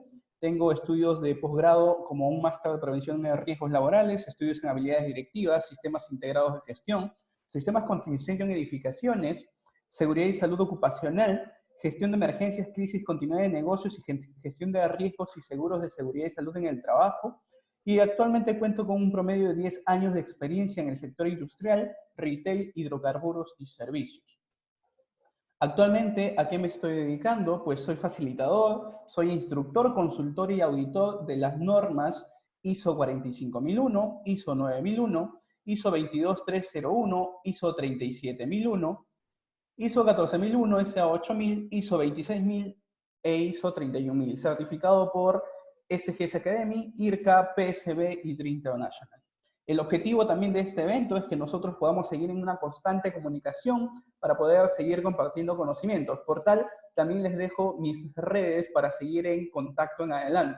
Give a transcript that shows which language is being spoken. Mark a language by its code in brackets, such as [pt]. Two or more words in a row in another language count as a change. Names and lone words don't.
[es] Tengo estudios de posgrado como un máster de prevención de riesgos laborales, estudios en habilidades directivas, sistemas integrados de gestión, sistemas contra incendio en edificaciones, seguridad y salud ocupacional, gestión de emergencias, crisis, continuidad de negocios y gestión de riesgos y seguros de seguridad y salud en el trabajo. Y actualmente cuento con un promedio de 10 años de experiencia en el sector industrial, retail, hidrocarburos y servicios. Actualmente, ¿a qué me estoy dedicando? Pues soy facilitador, soy instructor, consultor y auditor de las normas ISO 45001, ISO 9001, ISO 22301, ISO 37001, ISO 14001, SA 8000, ISO 26000 e ISO 31000, certificado por SGS Academy, IRCA, PSB y Dream International. El objetivo también de este evento es que nosotros podamos seguir en una constante comunicación para poder seguir compartiendo conocimientos. Por tal, también les dejo mis redes para seguir en contacto en adelante.